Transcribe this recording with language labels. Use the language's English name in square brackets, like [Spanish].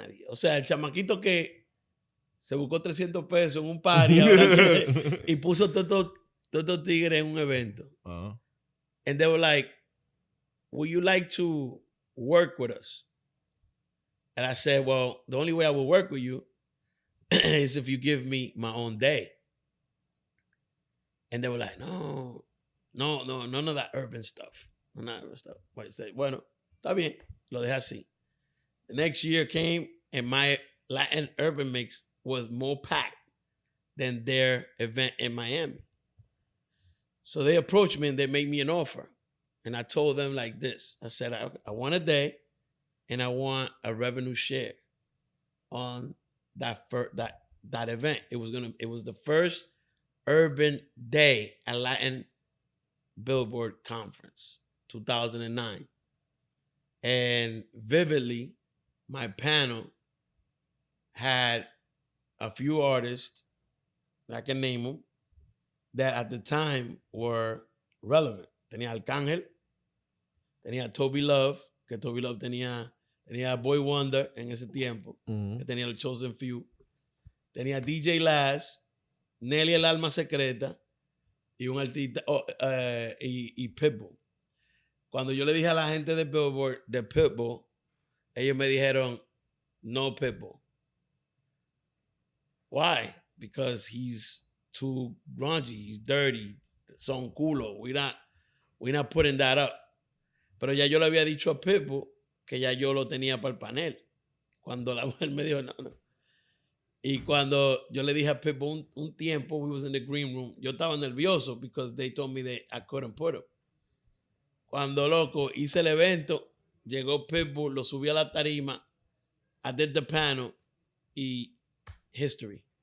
[Spanish] O sea, el chamaquito que se buscó 300 pesos en un party y puso todos estos tigres en un evento. [English] And they were like, would you like to work with us? And I said, well, the only way I will work with you is if you give me my own day. And they were like, no, none of that urban stuff. None of that urban stuff. [Spanish] But I said, bueno, está bien, lo dejé así. [English] The next year came and my Latin urban mix was more packed than their event in Miami. So they approached me and they made me an offer. And I told them like this. I said, I want a day and I want a revenue share on that event. It was the first urban day at Latin Billboard Conference, 2009. And vividly, my panel had a few artists, I can name them, that at the time were relevant. [Spanish] Tenía Arcángel, tenía Toby Love, que Toby Love tenía Tenía Boy Wonder en ese tiempo. Que tenía el Chosen Few. Tenía DJ Lash, Nelly el Alma Secreta y un artista y Pitbull. Cuando yo le dije a la gente de Billboard de Pitbull, ellos me dijeron, no Pitbull. [English] Why? Because he's too grungy, he's dirty, [Spanish] son culo. [English] We're not putting that up. [Spanish] Pero ya yo le había dicho a Pitbull que ya yo lo tenía para el panel. Cuando la mujer me dijo, no. Y cuando yo le dije a Pitbull un tiempo, [English] we was in the green room, [Spanish] yo estaba nervioso [English] because they told me that I couldn't put him. [Spanish] Cuando, loco, hice el evento, llegó Pitbull, lo subí a la tarima, [English] I did the panel, [Spanish] y history.